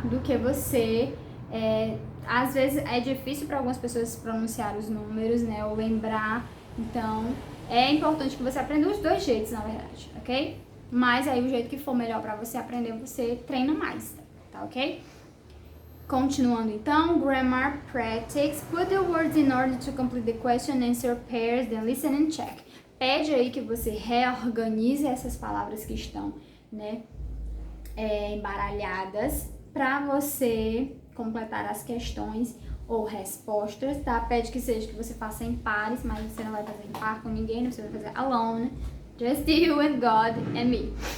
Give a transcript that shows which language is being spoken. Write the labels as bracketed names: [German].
[Portuguese] Do que você... às vezes é difícil para algumas pessoas pronunciar os números, né? Ou lembrar. Então, é importante que você aprenda os dois jeitos, na verdade, ok? Mas aí o jeito que for melhor para você aprender, você treina mais, tá ok? Continuando então, grammar practice. [English] Put the words in order to complete the question, answer pairs, then listen and check. [Portuguese] Pede aí que você reorganize essas palavras que estão, né, embaralhadas, para você completar as questões ou respostas, tá? Pede que seja que você faça em pares, mas você não vai fazer em par com ninguém, você vai fazer [English] alone, just you and God and me.